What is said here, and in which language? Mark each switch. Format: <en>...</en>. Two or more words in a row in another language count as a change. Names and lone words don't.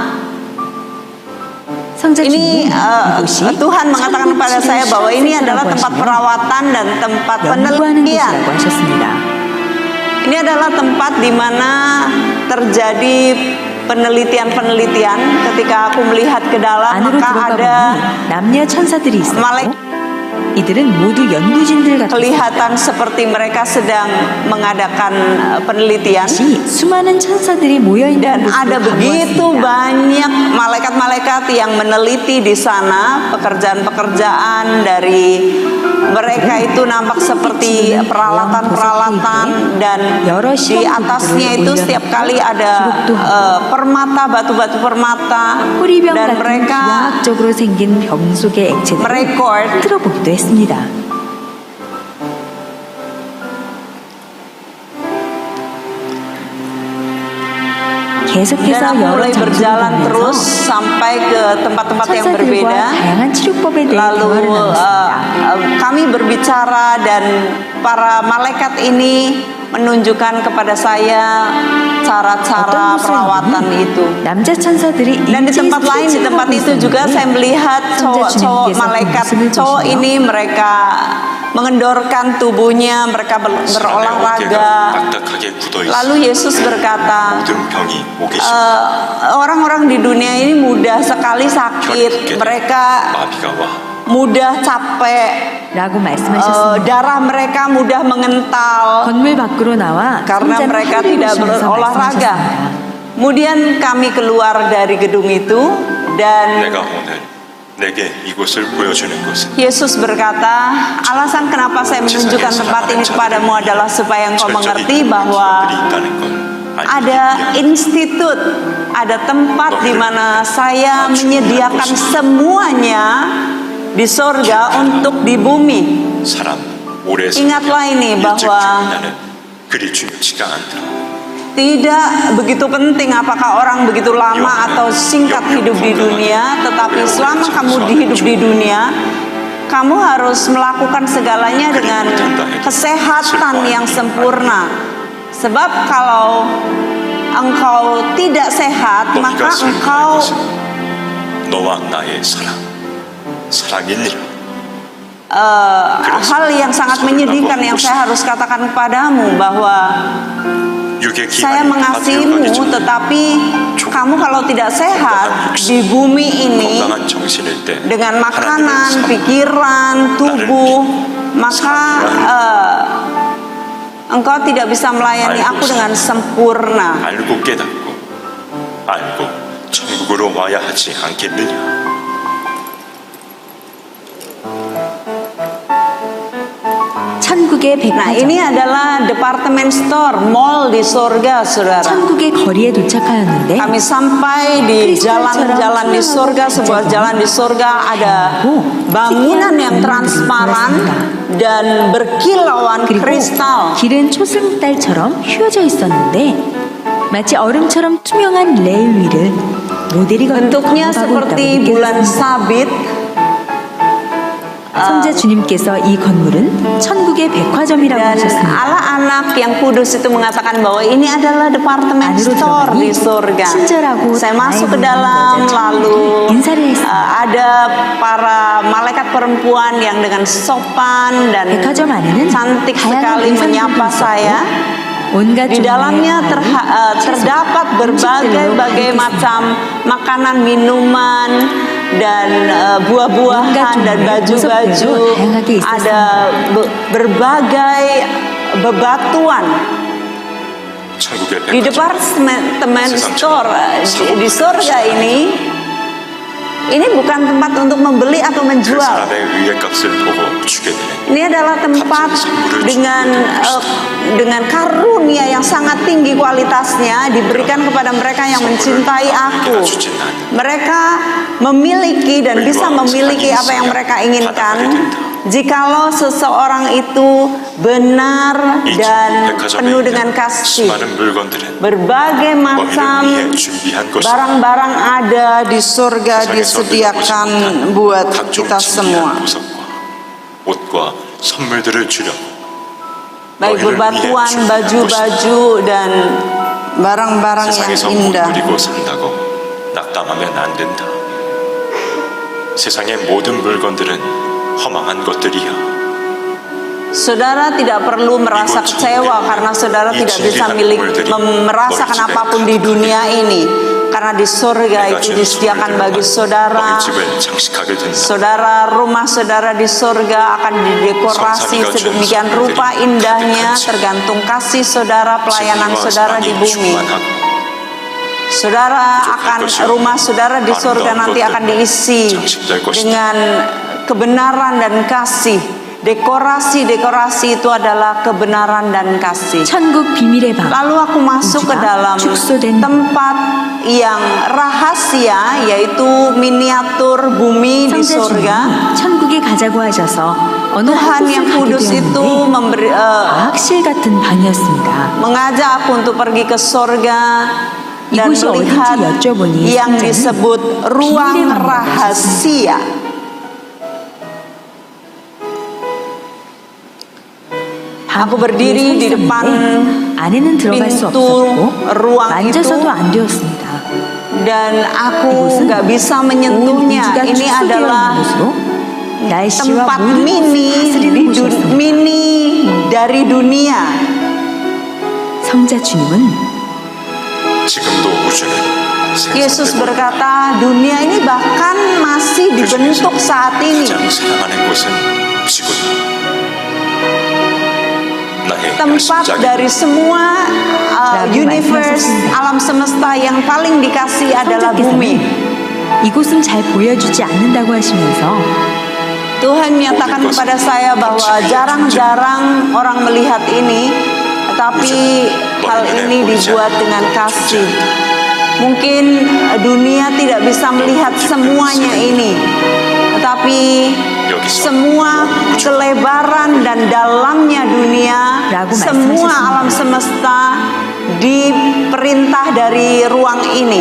<ko>성자</ko> <id>Ini</id> <ko>주님은 이곳이</ko> <id>Tuhan mengatakan kepada saya bahwa ini adalah tempat perawatan dan tempat</id> <ko>연구하는</ko> <id>penelitian.</id> <ko>곳이라고 하셨습니다.</ko> <id>Ini adalah tempat di mana terjadi penelitian-penelitian. Ketika aku melihat ke dalam,</id> <ko>안으로</ko> <id>maka</id> <ko>들어가</ko> <id>ada</id> <ko>보니 남녀 천사들이 있었고</ko> <id>malaikat</id> <ko>이들은 모두 연구진들 같았습니다.</ko> <id>kelihatan seperti mereka sedang mengadakan penelitian.</id> <ko>수많은 천사들이 모여 있는</ko> <id>Dan ada</id> <ko>곳으로</ko> <id>begitu</id> <ko>가보았습니다.</ko> <id>banyak malaikat-malaikat yang meneliti di sana. Pekerjaan-pekerjaan dari mereka itu nampak seperti peralatan-peralatan, dan di atasnya itu setiap kali ada permata, batu-batu permata,</id> <ko>호리병</ko> <id>dan</id> <ko>같은</ko> <id>mereka</id> <ko>비약적으로 생긴 병 속의 액체들을</ko> <id>merekord</id> <ko>틀어보기도 했습니다.</ko> <id>dan</id> <ko>계속해서</ko> <id>aku</id> <ko>여러</ko> <id>mulai</id> <ko>장소를</ko> <id>berjalan terus</id> <ko>보면서</ko> <id>sampai ke tempat-tempat yang</id> <ko>천사들과</ko> <id>berbeda.</id> <ko>다양한 치료법에 대해</ko> <id>Lalu</id> <ko>대화를 나눴습니다.</ko> <id>kami berbicara dan para malaikat ini menunjukkan kepada saya cara-cara perawatan itu.</id> <ko>남자 천사들이</ko> <id>Dan di tempat lain, di tempat itu juga saya melihat cowok-cowok malaikat cowok ini, mereka mengendorkan tubuhnya, mereka berolahraga.</id> <ko>딱딱하게 굳어있어.</ko> <id>Lalu Yesus berkata,</id> <ko>모든 병이 오기 시작.</ko> <id>orang-orang di dunia ini mudah sekali sakit, mereka</id> <ko>마비가 와.</ko> <id>mudah capek,</id> <ko>라고 말씀하셨습니다.</ko> <id>darah mereka mudah mengental</id> <ko>건물 밖으로 나와</ko> <id>karena</id> <ko>손자는</ko> <id>mereka</id> <ko>하늘을</ko> <id>tidak</id> <ko>보시면서</ko> <id>berolahraga.</id> <ko>말씀하셨습니다.</ko> <id>Kemudian kami keluar dari gedung itu dan</id> <ko>내가 오늘 내게 이곳을 보여주는 것은</ko> <id>Yesus berkata, alasan kenapa saya menunjukkan tempat ini kepadamu adalah supaya engkau mengerti bahwa ada institut, ada tempat di mana saya menyediakan semuanya di sorga untuk di bumi.</id> <ko>사람 오래</ko> <id>Ingatlah ini</id> <ko>일찍</ko> <id>bahwa</id> <ko>죽느냐는 그리 중요치가 않더라.</ko> <id>tidak begitu penting apakah orang begitu lama atau singkat hidup di dunia, tetapi selama kamu hidup di dunia, kamu harus melakukan segalanya dengan kesehatan yang sempurna. Sebab kalau engkau tidak sehat, maka engkau</id> <ko>너와 나의 사랑이니라.</ko> <id>hal yang sangat menyedihkan yang saya harus katakan kepadamu bahwa saya mengasihimu, tetapi kamu kalau tidak sehat di bumi ini dengan makanan, pikiran, tubuh, maka engkau tidak bisa melayani aku dengan sempurna.</id> <ko>알고 깨닫고 알고 천국으로 와야 하지 않겠느냐. 천국의</ko> <id>Nah,</id> <ko>백화점,</ko> <id>ini adalah</id> <en>department store,</en> <id>mall di surga, saudara.</id> <ko>천국의 거리에 도착하였는데</ko> <id>Kami sampai di jalan-jalan di surga, sebuah jalan di surga, ada bangunan yang transparan dan berkilauan</id> <ko>그리고</ko> <id>kristal.</id> <ko>길은 초승달처럼 휘어져 있었는데 마치 얼음처럼 투명한 레일 위를 모델이</ko> <id>Bentuknya</id> <ko>걸어가고</ko> <id>seperti</id> <ko>있다고</ko> <id>bulan</id> <ko>느꼈습니다.</ko> <id>sabit.</id> <ko>성자 주님께서 이 건물은 천국의 백화점이라고</ko> <id>Dan</id> <ko>하셨습니다.</ko> <id>Allah anak yang kudus itu mengatakan bahwa ini adalah departemen</id> <ko>안으로</ko> <id>store di</id> <ko>들어가니</ko> <id>surga.</id> <ko>친절하고</ko> <id>Saya masuk ke</id> <ko>다행한</ko> <id>dalam,</id> <ko>여자</ko> <id>lalu</id> <ko>인사를 했습니다.</ko> <id>ada para malaikat perempuan yang dengan sopan dan</id> <ko>백화점 안에는</ko> <id>cantik</id> <ko>다양한</ko> <id>sekali menyapa</id> <ko>의상들이</ko> <id>saya.</id> <ko>온갖</ko> <id>Di</id> <ko>종류의</ko> <id>dalamnya</id> <ko>과일,</ko> <id>terdapat berbagai macam makanan, minuman, dan buah-buahan dan baju-baju. Ada berbagai bebatuan. Di departemen store di surga ini Ini bukan tempat untuk membeli atau</id> <ko>그</ko> <id>menjual.</id> <ko>사람의 의의 값을 보고 주게 되는</ko> <id>Ini adalah tempat dengan karunia yang sangat tinggi kualitasnya diberikan kepada mereka yang mencintai aku. Mereka memiliki dan bisa memiliki apa yang mereka inginkan jikalau seseorang itu benar</id> <ko>이</ko> <id>dan</id> <ko>백화점에</ko> <id>penuh dengan</id> <ko>있는</ko> <id>kasih.</id> <ko>수많은 물건들은</ko> <id>Berbagai macam</id> <ko>너희를 위해 준비한 것이다.</ko> <id>barang-barang ada di surga disediakan buat</id> <ko>각종</ko> <id>kita semua.</id> <ko>진귀한 보석과 옷과 선물들을 주려</ko> <id>Baik</id> <ko>너희를 위해</ko> <id>bebatuan,</id> <ko>준비한 것이다.</ko> <id>baju-baju dan barang-barang yang</id> <ko>세상에서 못</ko> <id>indah.</id> <ko>누리고 산다고 낙담하면 안 된다. 세상의 모든 물건들은 허망한 것들이야.</ko> <id>Saudara tidak perlu merasa kecewa karena saudara tidak bisa merasakan apapun di dunia ini. Karena di surga itu disediakan bagi saudara. Saudara, rumah saudara di surga akan didekorasi sedemikian rupa indahnya tergantung kasih saudara, pelayanan saudara di bumi. Saudara rumah saudara di surga nanti akan diisi dengan kebenaran dan kasih. Dekorasi itu adalah kebenaran dan kasih.</id> <ko>천국 비밀의 방.</ko> <id>Lalu aku masuk ke dalam tempat yang rahasia, yaitu miniatur bumi di</id> <ko>성자</ko> <id>surga.</id> <ko>주님이 천국에 가자고 하셔서 어느</ko> <id>Tuhan yang kudus itu</id> <ko>과학실 같은 방이었습니다.</ko> <id>mengajak aku untuk pergi ke surga dan</id> <ko>이곳이</ko> <id>melihat</id> <ko>어딘지 여쭤보니</ko> <id>yang</id> <ko>성자는</ko> <id>disebut ruang</id> <ko>비밀의 방이라고</ko> <id>rahasia. Aku berdiri di depan</id> <ko>안에는 들어갈 수</ko> <id>pintu</id> <ko>없었고</ko> <id>ruang</id> <ko>만져서도</ko> <id>itu</id> <ko>안 되었습니다.</ko> <id>dan aku</id> <ko>이곳은</ko> <id>nggak bisa</id> <ko>온</ko> <id>menyentuhnya.</id> <ko>우주가</ko> <id>Ini</id> <ko>축소되어</ko> <id>adalah</id> <ko>있는 곳으로 날씨와</ko> <id>tempat</id> <ko>모든 것을 다스리는 곳이었습니다.</ko> <id>mini dari dunia.</id> <ko>성자 주님은 지금도 우주는</ko> <id>Yesus</id> <ko>생성되고</ko> <id>berkata, dunia ini bahkan masih dibentuk saat ini.</id> <ko>가장 사랑하는 곳은 지구다. 나의</ko> <id>Tempat</id> <ko>야심작인</ko> <id>dari semua universe, alam semesta yang paling dikasih adalah bumi.</id> <ko>이곳은 잘 보여주지 않는다고 하시면서</ko> <id>Tuhan menyatakan kepada saya bahwa jarang-jarang orang melihat ini, tetapi hal ini dibuat dengan kasih. Mungkin dunia tidak bisa melihat semuanya ini, tetapi semua kelebaran dan dalamnya dunia, semua alam semesta diperintah dari ruang ini.</id>